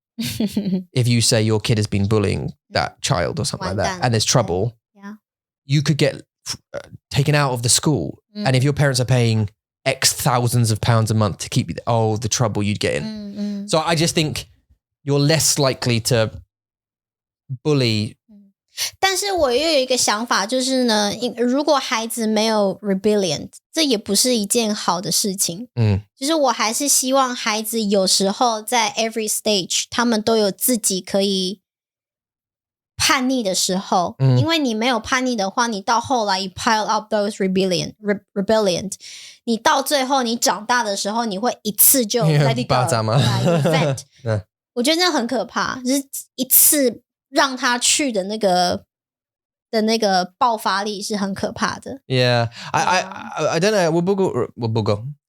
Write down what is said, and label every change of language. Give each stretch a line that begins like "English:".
English: If you say your kid has been bullying that child or something like that, and there's trouble, you could get taken out of the school. And if your parents are paying X thousands of pounds a month to keep you, the trouble you'd get in. So I just think you're less likely to bully.
Chinese: 但是我又有一个想法，就是呢，如果孩子没有 rebellion， 这也不是一件好的事情。就是我还是希望孩子有时候在 every stage， 他们都有自己可以叛逆的时候。因为你没有叛逆的话，你到后来
English: you pile up those rebellion，
Chinese: 你到最后你长大的时候，你会一次就
English: let it go，
Chinese: event。我觉得那很可怕，就是一次。让他去的那个爆发力是很可怕的。
English: Yeah, I don't know.
Chinese: 我不知道。